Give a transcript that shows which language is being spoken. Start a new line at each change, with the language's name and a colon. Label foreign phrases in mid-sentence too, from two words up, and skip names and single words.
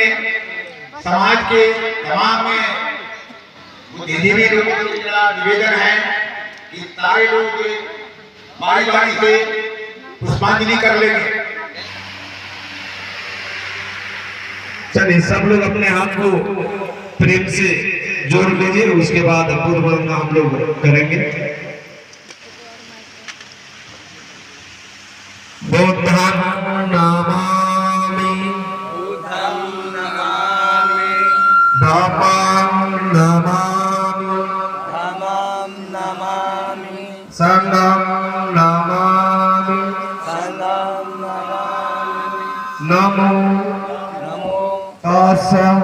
Hindi: समाज के तमाम बुद्धिजीवी लोगों से मेरा निवेदन है कि सारे लोग बारी बारी से पुष्पांजलि कर लेंगे। चलिए सब लोग अपने हाथ को प्रेम से जोड़ लीजिए, उसके बाद बुद्ध वंदना हम लोग करेंगे।
Pali: बुद्धं नमामि, धम्मं नमामि, संघं नमामि, नमो तस्स